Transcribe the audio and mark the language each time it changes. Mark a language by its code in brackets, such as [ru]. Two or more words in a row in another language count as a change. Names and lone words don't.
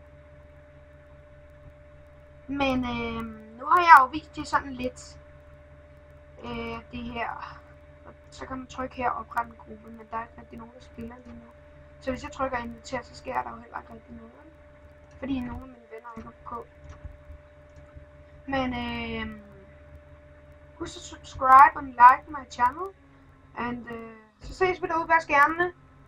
[da] Men nu har jeg jo vist jer sådan lidt det her. Så kan man trykke her og oprette en gruppe, men der er ikke rigtig nogen, der spiller lige nu. Så hvis jeg trykker invitere, så sker der jo heller ikke rigtig noget. Fordi nogle af mine venner ikke er på. Men husk at [en] subscribe and like my channel. [da] And så ses vi derude, vær skærmene.